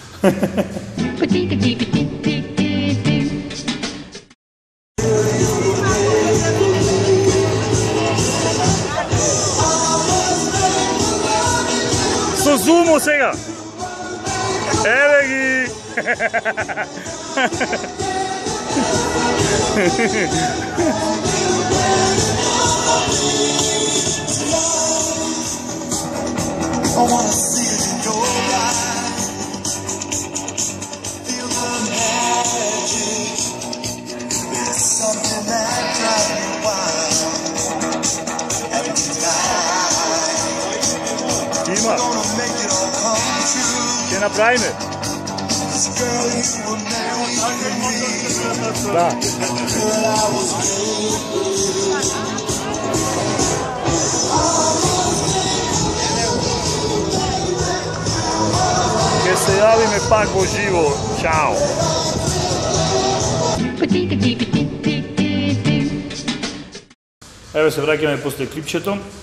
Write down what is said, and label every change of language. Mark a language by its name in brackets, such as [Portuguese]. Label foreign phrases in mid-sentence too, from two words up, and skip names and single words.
[Macedonian] Со зумо сега. Еве ги. [English] I wanna see it in your eyes, feel the magic, it's something that drives me wild, every night, [Macedonian] Има. [English] gonna make it all come true, [Macedonian] Ќе направиме. [English] 'cause girl you were made for me, [Macedonian] Да. [English] girl I was made for you. [Macedonian] Ќе се јавиме пак во живо. Чао. Еве се враќаме после клипчето.